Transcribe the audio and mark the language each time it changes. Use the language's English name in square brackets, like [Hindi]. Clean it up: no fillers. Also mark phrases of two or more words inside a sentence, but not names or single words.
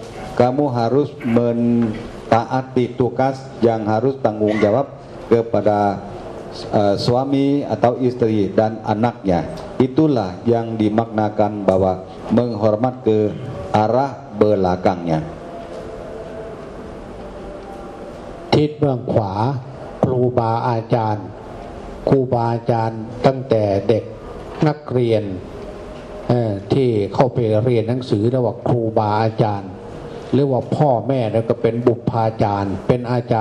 [Indonesian] Kamu harus mentaati tugas yang harus tanggung jawab kepada suami atau istri dan anaknya. Itulah yang dimaknakan bahwa menghormat ke arah belakangnya. [Thai] ทิศเบื้องขวาครูบาอาจารย์ครูบาอาจารย์ตั้งแต่เด็กนักเรียนที่เข้าไปเรียนหนังสือแล้วว่าครูบาอาจารย์หรือว่าพ่อแม่แล้วก็เป็นบุพาจารย์เป็นอาจาร